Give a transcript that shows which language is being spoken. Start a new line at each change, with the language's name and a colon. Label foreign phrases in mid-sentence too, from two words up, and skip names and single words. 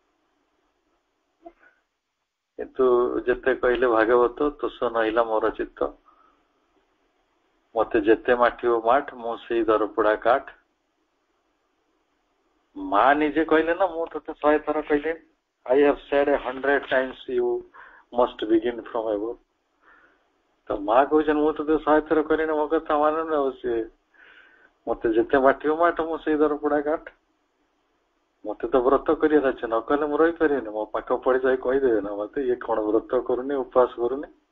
Odia: କିନ୍ତୁ ଯେତେ କହିଲେ ଭାଗବତ ତୋଷ ନଇଲା ମୋର ଚିତ୍ତ, ମତେ ଯେତେ ମାଠିବ ମାଠ ମୁଁ ସେଇ ଦରପୋଡା କାଠ। ମା ନିଜେ କହିଲେ ନା, ମୁଁ ତତେ 100 ଥର କହିଲି,
English: I have said 100 times you must begin from above।
Odia: ତ ମା କହୁଛନ୍ତି ମୁଁ ତତେ 100 ଥର କହିଲିନି, ମୋ କଥା ମାନୁନି, ଆଉ ସିଏ ମତେ ଯେତେ ମାଠିବ ମାଠ ମୁଁ ସେଇ ଦରପୋଡା କାଠ। ମତେ ତ ବ୍ରତ କରିବାର ଅଛି, ନ କଲେ ମୁଁ ରହିପାରିବିନି। ମୋ ପାଖ ପଡିଶା କହିଦେବେ ନା ମତେ, ଇଏ କଣ ବ୍ରତ କରୁନି, ଉପବାସ କରୁନି।